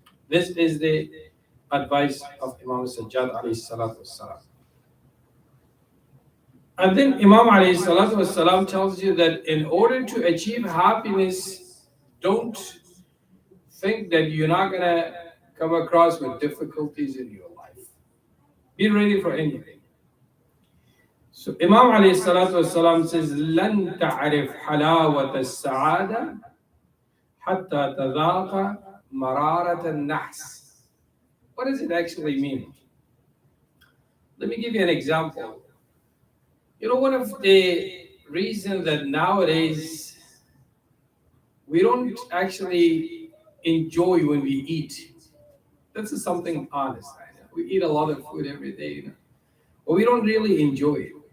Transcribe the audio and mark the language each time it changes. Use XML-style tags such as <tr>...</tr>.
<en>This is the advice of Imam Sajjad alayhi salatu wasalam. And then Imam alayhi salatu wasalam tells you that in order to achieve happiness, don't think that you're not gonna come across with difficulties in your life. Be ready for anything. So Imam alayhi salatu wasalam says,</en> <ar>لن تعرف حلاوة السعادة حتى تذاق مرارة النحس.</ar> <en>What does it actually mean? Let me give you an example. You know, one of the reasons that nowadays we don't actually enjoy when we eat. That's just something honest. I know. We eat a lot of food every day, but we don't really enjoy it.</en>